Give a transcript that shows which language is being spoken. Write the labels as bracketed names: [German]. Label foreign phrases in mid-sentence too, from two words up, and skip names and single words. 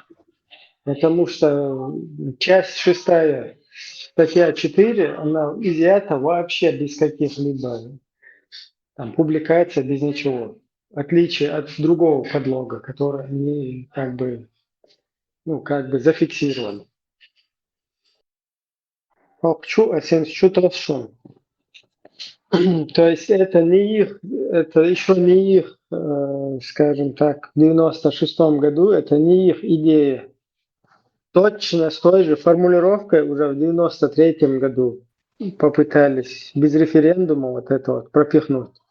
[Russian] Потому что часть 6, статья 4, она изъята вообще без каких-либо там публикаций, без ничего. В отличие от другого подлога, который они как бы зафиксировали. [Crimean Tatar] Şu, sen şu taraf şu. [Russian] То есть это не их, это еще не их, скажем так, в 96-м году, это не их идея. Точно с той же формулировкой уже в 93-м году попытались без референдума вот это вот пропихнуть.